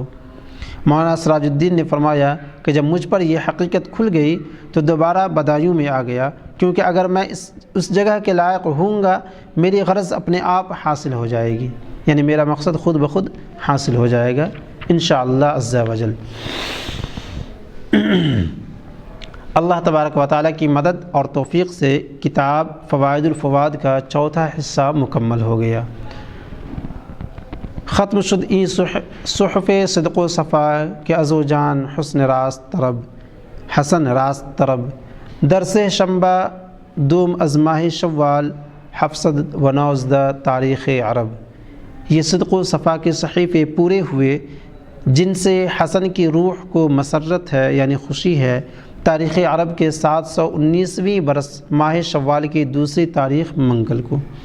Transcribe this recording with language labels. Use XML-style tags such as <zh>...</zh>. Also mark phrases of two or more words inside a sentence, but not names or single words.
<ur>مولانا سراج الدین نے فرمایا کہ جب مجھ پر یہ حقیقت کھل گئی تو دوبارہ بدایوں میں آ گیا، کیونکہ اگر میں اس جگہ کے لائق ہوں گا میری غرض اپنے آپ حاصل ہو جائے گی، یعنی میرا مقصد خود بخود حاصل ہو جائے گا</ur> <ar>انشاءاللہ عز و جل۔ اللہ تبارک و تعالیٰ</ar> <ur>کی مدد اور توفیق سے کتاب فوائد الفواد کا چوتھا حصہ مکمل ہو گیا۔</ur> <fa>ختم شد این صحف صدق و صفا کہ از و جان حسن راست طرب درس شنبہ دوم از ماہ شوال 719 تاریخ عرب۔</fa> <ur>یہ صدق و صفا کے صحیفے پورے ہوئے جن سے حسن کی روح کو مسرت ہے یعنی خوشی ہے، تاریخ عرب کے 719ویں برس ماہ شوال کی دوسری تاریخ منگل کو۔</ur>